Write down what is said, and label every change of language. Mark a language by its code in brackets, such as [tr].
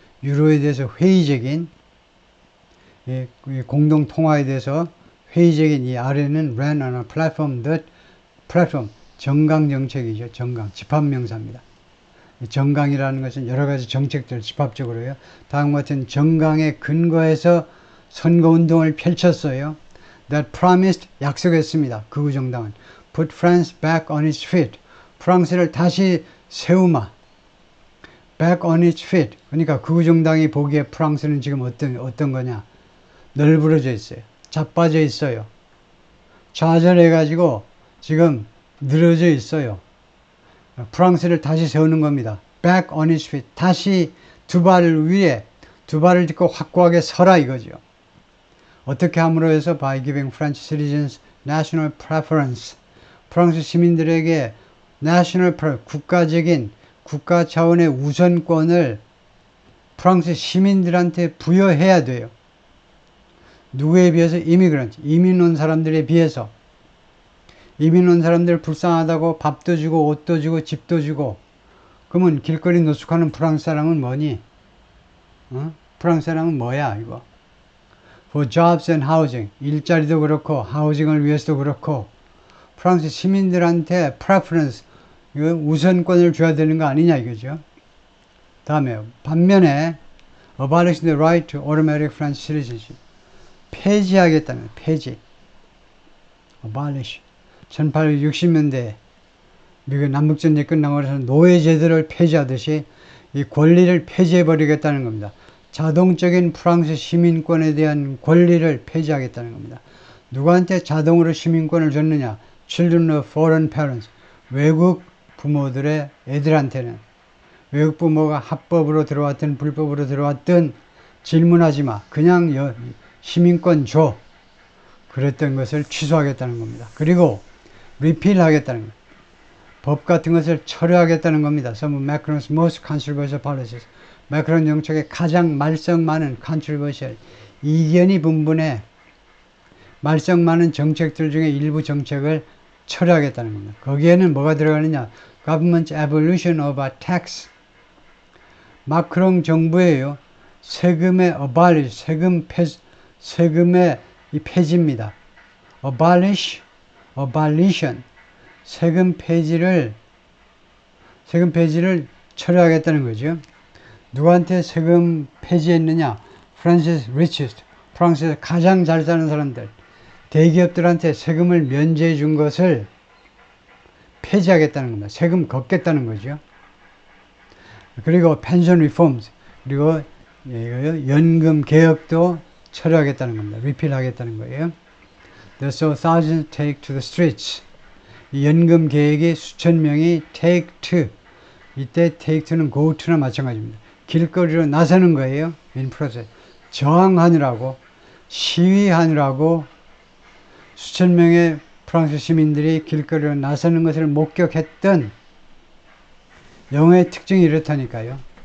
[ko] 유로에 대해서 회의적인, 공동 통화에 대해서 회의적인 이 RN은 [en] ran on a platform [ko] 정강 정책이죠. 정강, 집합명사입니다. 정강이라는 것은 여러 가지 정책들 집합적으로 해요. 다음과 같은 정강에 근거해서 선거운동을 펼쳤어요. [en] That promised, [ko] 약속했습니다. 극우 정당은 [en] put France back on its feet. [ko] 프랑스를 다시 세우마. [en] back on its feet. [ko] 그러니까 극우 정당이 보기에 프랑스는 지금 어떤 거냐. 널브러져 있어요. 자빠져 있어요. 좌절해가지고 지금 늘어져 있어요. 프랑스를 다시 세우는 겁니다. [en] back on its feet. [ko] 다시 두 발을 위에, 두 발을 딛고 확고하게 서라 이거죠. 어떻게 함으로 해서 [en] by giving French citizens national preference. [ko] 프랑스 시민들에게 national preference, 국가적인, 국가 차원의 우선권을 프랑스 시민들한테 부여해야 돼요. 누구에 비해서? 이미그런트, 이민 온 사람들에 비해서. 이민 온 사람들 불쌍하다고 밥도 주고 옷도 주고 집도 주고, 그러면 길거리 노숙하는 프랑스 사람은 뭐니? 프랑스 사람은 뭐야 이거? [en] For jobs and housing, [ko] 일자리도 그렇고 하우징을 위해서도 그렇고 프랑스 시민들한테 preference, 우선권을 줘야 되는 거 아니냐 이거죠. 다음에 반면에 [en] abolish the right to automatic French citizenship, [ko] 폐지하겠다는, 폐지, [en] abolish. [ko] 1860년대 미국 남북전쟁이 끝나고 나서 노예제도를 폐지하듯이 이 권리를 폐지해버리겠다는 겁니다. 자동적인 프랑스 시민권에 대한 권리를 폐지하겠다는 겁니다. 누구한테 자동으로 시민권을 줬느냐? [en] Children of foreign parents, [ko] 외국 부모들의 애들한테는. 외국 부모가 합법으로 들어왔든 불법으로 들어왔든 질문하지 마. 그냥 시민권 줘. 그랬던 것을 취소하겠다는 겁니다. 그리고 repeal 하겠다는 겁니다. 법 같은 것을 철회하겠다는 겁니다. [en] Some of Macron's most controversial policies. [ko] 마크론 정책의 가장 말썽 많은 controversial, 이견이 분분해 말썽 많은 정책들 중에 일부 정책을 철회하겠다는 겁니다. 거기에는 뭐가 들어가느냐? [en] Government abolition of a tax. [ko] 마크롱 정부예요. 세금의 abolish, 세금의 이 폐지입니다. abolition, 세금 폐지를 철회하겠다는 거죠. 누구한테 세금 폐지했느냐? France's richest, 프랑스에서 가장 잘 사는 사람들, 대기업들한테 세금을 면제해 준 것을 폐지하겠다는 겁니다. 세금 걷겠다는 거죠. 그리고 pension reforms, 그리고 연금 개혁도 철회하겠다는 겁니다. repeal 하겠다는 거예요. [en] So thousands take to the streets. [ko] 이 연금 개혁이 수천 명이 take to, 이때 take to는 go to나 마찬가지입니다. 길거리로 나서는 거예요. [en] in process. [ko] 저항하느라고, 시위하느라고 수천 명의 프랑스 시민들이 길거리로 나서는 것을 목격했던, 영어의 특징이 이렇다니까요.